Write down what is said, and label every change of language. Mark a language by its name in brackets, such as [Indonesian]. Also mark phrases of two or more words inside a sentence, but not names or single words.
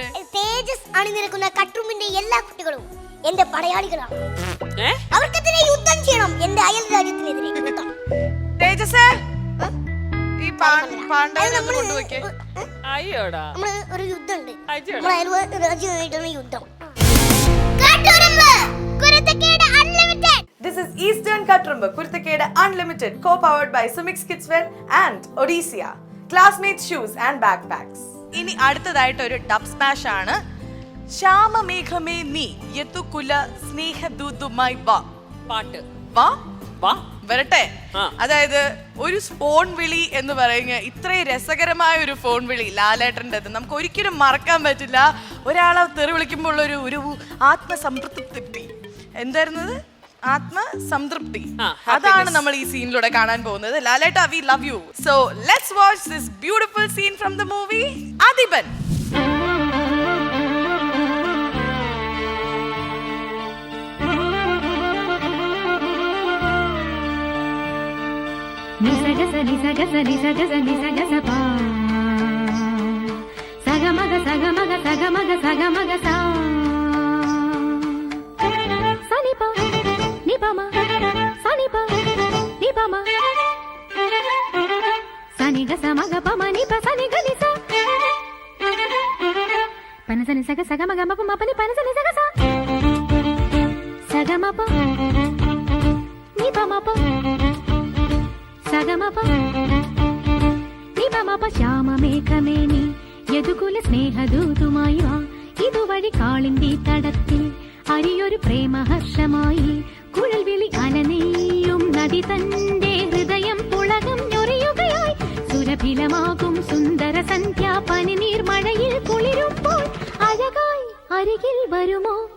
[Malayalam] തേജസ് അണിനിരക്കുന്ന കട്ടുമ്പിന്റെ എല്ലാ കുട്ടികളും എന്റെ പടയാളികളാണ്. അവർക്കെതിരെ യുദ്ധം ചെയ്യണം. എന്റെ അയൽ രാജ്യത്തിനെതിരെ യുദ്ധം. തേജസ് ഈ പാണ്ഡവനെ കൊണ്ടുപോയിക്കേ. അയ്യോടാ, നമ്മള് ഒരു യുദ്ധമുണ്ട്. അയ്യോടാ. നമ്മുടെ അയൽ രാജ്യമായിട്ടാണ് യുദ്ധം. [English] This is Eastern Katrumbu, Kurthakeda Unlimited, co-powered by Sumix Kidswear and Odisea. Classmates shoes and backpacks. [Malayalam] ഇനി അടുത്തതായിട്ട് ഒരു ഡബ് സ്മാഷ് ആണ്. ശ്യാമമേഘമേ നീ യതുകുല സ്നേഹദൂതുമായി വാ. പാട്ട് വാ വാ വരട്ടെ. ആ. അതായത് ഒരു ഫോൺ വിളി എന്ന് പറയുന്നത് ഇത്രയും രസകരമായ ഒരു ഫോൺ വിളി ലാലേട്ടൻ്റെത് നമുക്ക് ഒരിക്കലും മറക്കാൻ പറ്റില്ല. ഒരാളെ തെറി വിളിക്കുമ്പോൾ ഒരു ആത്മസംതൃപ്തി. എന്തായിരുന്നത്? ആത്മസംതൃപ്തി. അതാണ് നമ്മൾ ഈ സീനിലൂടെ കാണാൻ പോകുന്നത്. ലാലേട്ട, [English] we love you. So let's watch this beautiful scene from the movie Adhipan. నిసగస నిసగస నిసగస నిసగస పా సగమగ సగమగ సగమగ సగమగ సా సనిప నిపమ సనిప నిపమ సనిగ సమగ పమ నిప సనిగ నిస పనస నిసగ సగమగ మప మపని పనస నిసగ స సగమప నిపమప സഗമപ നിപമപ [Malayalam] ശ്യാമമേഘമേനി യദുകുല സ്നേഹദൂതുമായി വാ. ഇതുവഴി കാളിന്തി തടത്തിൽ അരിയൊരു പ്രേമഹർഷമായി കുഴൽവിളി അലനെയ്യും നദി തന്റെ ഹൃദയം പുളകം ഞൊറിയുകയായി സുരഭിലമാകും സുന്ദര സന്ധ്യ പനിനീർ മഴയിൽ കുളിരുമ്പോൾ അഴകായി അരികിൽ വരുമോ?